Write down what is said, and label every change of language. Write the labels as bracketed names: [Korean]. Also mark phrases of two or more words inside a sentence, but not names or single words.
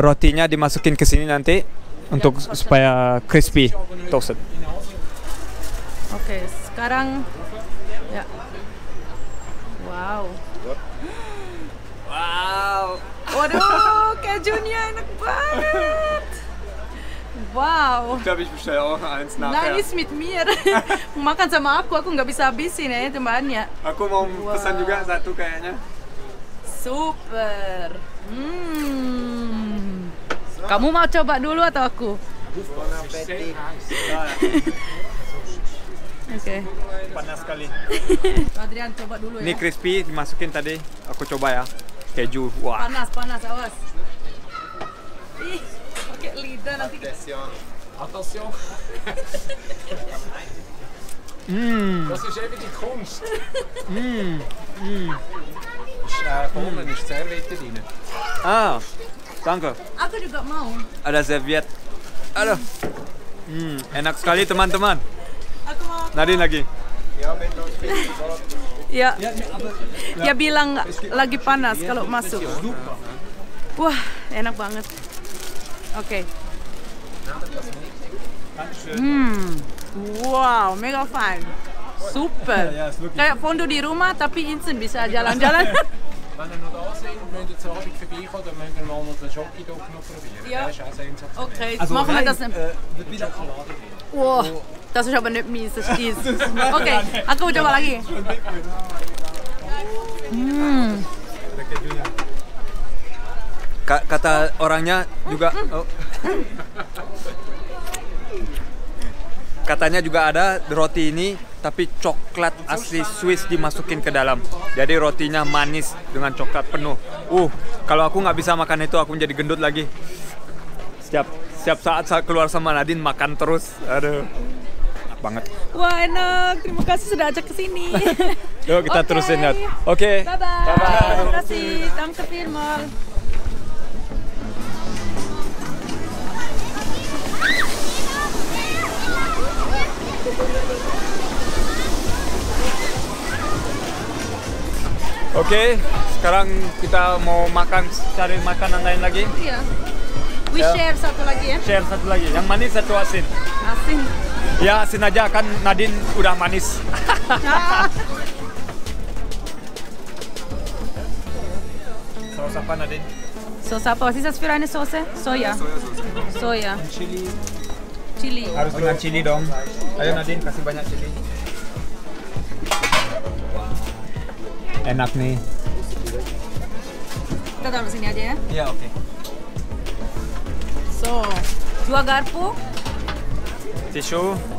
[Indonesian] Rotinya dimasukin ke sini nanti untuk supaya [English] crispy, toasted. [Indonesian] Oke, sekarang ya. Wow. Waduh, kejunya enak banget. Wow. [German] Ich glaube, ich bestelle auch eins Nein, ist mit mir. [Indonesian] Makan sama aku nggak bisa habisin ya, itu banyak. Aku mau pesan juga satu kayaknya. Super. Kamu mau coba dulu atau aku? Oke. Panas sekali. Adrian coba dulu ya. Ini crispy dimasukin tadi. Aku coba ya. Keju. Wah. Panas, awas. Ih, pakai lidah nanti. [English] Attention. [German] Das ist eben die Kunst. Vorne ist Serviette drin. Ah, danke. [Indonesian] Aku juga mau. Ada serviet. Aduh. Enak sekali teman-teman. Aku mau. Nadine lagi. Ya. Dia bilang lagi panas kalau masuk. Wah, enak banget. Oke. [English] Wow, mega fine. Super. [Indonesian] Kayak fondue di rumah tapi instant bisa jalan-jalan. [German] Wenn ihr noch da seid, müsst ihr zu Abend vorbeikommen, dann müsst ihr mal den Schokidog noch probieren. Ja. Der ist auch sensationell. Okay, jetzt machen wir das. Mit Schokolade drin. Wow, das ist aber nicht mies, das ist. [Indonesian] Oke, aku coba lagi. Kata orangnya juga katanya juga ada roti ini tapi coklat asli Swiss dimasukin ke dalam. Jadi rotinya manis dengan coklat penuh. Kalau aku nggak bisa makan itu, aku menjadi gendut lagi. Setiap saat keluar sama Nadine makan terus. Aduh. Enak banget. Wah enak, terima kasih sudah ajak ke sini. Yuk kita Oke. terusin ya. Oke. [English] Bye bye. [Indonesian] Terima kasih. [German] Danke vielmals. [Indonesian] Oke, sekarang kita mau cari makanan lain lagi. Iya. We Ya. share satu lagi ya. Share satu lagi, yang manis satu asin. Asin. Ya asin aja kan Nadine udah manis. Saus apa Nadine? Sos apa? [German] Was ist das für eine Soße? Soja. Soja. Chili. Chili. [Indonesian] Harus dengan chili dong. Ayo Nadine kasih banyak chili. Enak nih. Kita taruh sini aja ya. Iya oke. So, 2 garpu. Tisu.